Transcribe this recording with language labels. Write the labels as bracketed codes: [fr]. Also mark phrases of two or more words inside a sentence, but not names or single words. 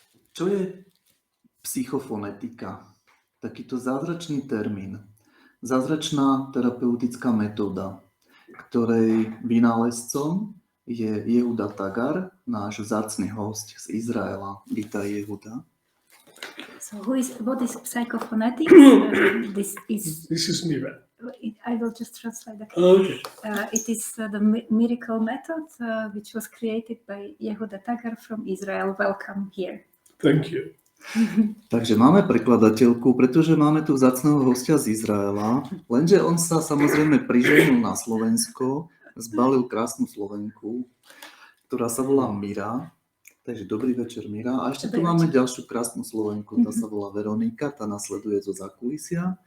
[sk] Čo je psychofonetika? Takýto zázračný termín. Zázračná terapeutická metóda, ktorej vynálezcom je Yehuda Tagar, náš vzácny host z Izraela. Vítaj, Yehuda. [en] So what is psychophonetics? This is me, right? I will just translate that. Okay. It is the miracle method which was created by Yehuda Tagar from Israel. Welcome here. Thank you. [sk] Takže máme prekladateľku, pretože máme tu vzácneho hostia z Izraela, lenže on sa samozrejme priženil na Slovensko, zbalil krásnu Slovenku, ktorá sa volá Mira. Takže dobrý večer, Mira. A ešte tu máme ďalšiu krásnu Slovenku, tá sa volá Veronika, tá nasleduje zo zákulisia.